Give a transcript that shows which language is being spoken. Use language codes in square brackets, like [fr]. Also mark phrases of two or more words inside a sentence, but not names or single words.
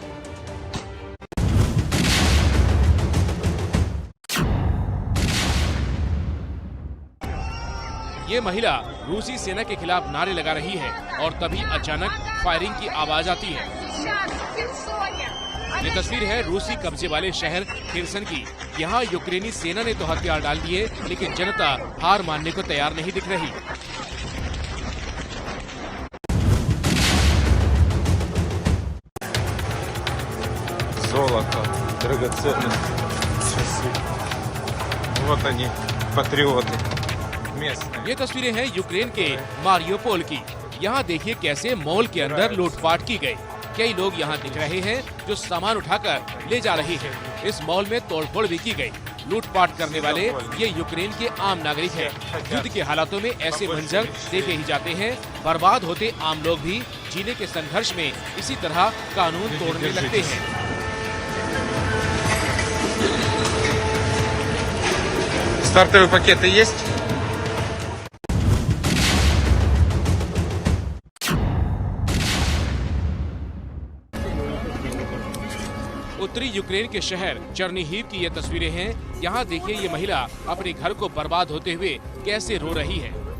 [hi] ये महिला रूसी सेना के खिलाफ नारे लगा रही है और तभी अचानक फायरिंग की आवाज आती है। ये तस्वीर है रूसी कब्जे वाले शहर खिर्सन की। यहाँ यूक्रेनी सेना ने तो हथियार डाल दिए, लेकिन जनता हार मानने को तैयार नहीं दिख रही। [ru] Золото, драгоценности. Вот они, патриоты местные. [hi] ये तस्वीरें हैं यूक्रेन के मारियोपोल की। यहाँ देखिए कैसे मॉल के अंदर लूटपाट की गई। कई लोग यहाँ दिख रहे हैं जो सामान उठाकर ले जा रहे हैं। इस मॉल में तोड़फोड़ भी की गई। लूटपाट करने वाले ये यूक्रेन के आम नागरिक हैं। युद्ध के हालातों में ऐसे मंजर देखे ही जाते हैं। बर्बाद होते आम लोग भी जीने के संघर्ष में इसी तरह कानून तोड़ने लगते हैं। [ru] Стартовые пакеты есть? [hi] उत्तरी यूक्रेन के शहर चर्निहिव की ये तस्वीरें हैं। यहाँ देखिए ये महिला अपने घर को बर्बाद होते हुए कैसे रो रही है।